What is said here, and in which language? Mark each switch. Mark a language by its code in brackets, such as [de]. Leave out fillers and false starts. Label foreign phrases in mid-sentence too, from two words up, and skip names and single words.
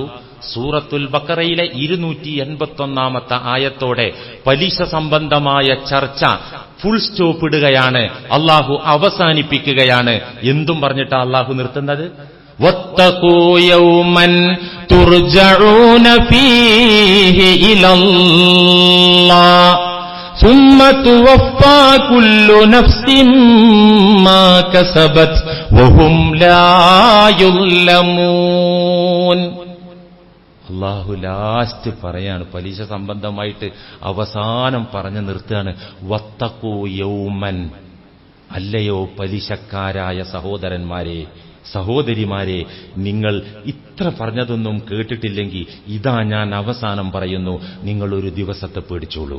[ml] സൂറത്തുൽ ബഖറയിലെ 281 ആയത്തോടെ പലിശ സംബന്ധമായ ചർച്ച [en] full stop [ml] ഇടുകയാണ്. അള്ളാഹു അവസാനിപ്പിക്കുകയാണ്. എന്തും പറഞ്ഞിട്ടാ അള്ളാഹു നിർത്തുന്നത്? [ar] واتقوا يوما ترجعون فيه إلى الله ثم توفى كل نفس ما كسبت وهم لا يظلمون. [ml] അള്ളാഹു ലാസ്റ്റ് പറയാണ്, പലിശ സംബന്ധമായിട്ട് അവസാനം പറഞ്ഞു നിർത്തുകയാണ്. [ar] واتقوا يوما, [ml] അല്ലയോ പലിശക്കാരായ സഹോദരന്മാരെ സഹോദരിമാരെ, നിങ്ങൾ ഇത്ര പറഞ്ഞതൊന്നും കേട്ടിട്ടില്ലെങ്കിൽ ഇതാ ഞാൻ അവസാനം പറയുന്നു, നിങ്ങളൊരു ദിവസത്തെ പേടിച്ചോളൂ.